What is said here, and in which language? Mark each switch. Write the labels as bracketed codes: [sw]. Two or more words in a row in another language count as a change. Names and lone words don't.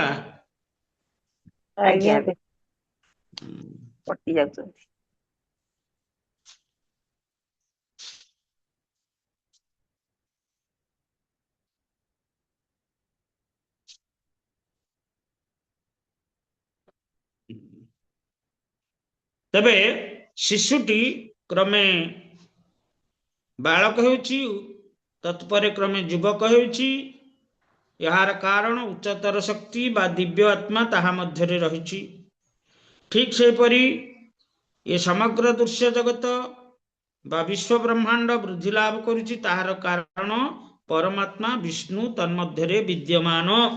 [or] ଆଜ୍ଞା ପଟ୍ଟି ଯାଉଛନ୍ତି ତବେ ଶିଶୁଟି କ୍ରମେ ବାଳକ ହେଉଛି ତତ୍ପରେ କ୍ରମେ ଯୁବକ ହେଉଛି ଯାର କାରଣ ଉଚ୍ଚତର ଶକ୍ତି ବା ଦିବ୍ୟ ଆତ୍ମା ତାହା ମଧ୍ୟ ରହି ଠିକ୍ ସେ ପରି ଏ ସମଗ୍ର ଦୃଶ୍ୟ ଜଗତ ବା ବିଶ୍ୱ ବ୍ରହ୍ମାଣ୍ଡ ବୃଦ୍ଧି ଲାଭ କରୁଛି ତାହାର କାରଣ ପରମାତ୍ମା ବିଷ୍ଣୁ ତନ୍ମଧ୍ୟ ବିଦ୍ୟମାନ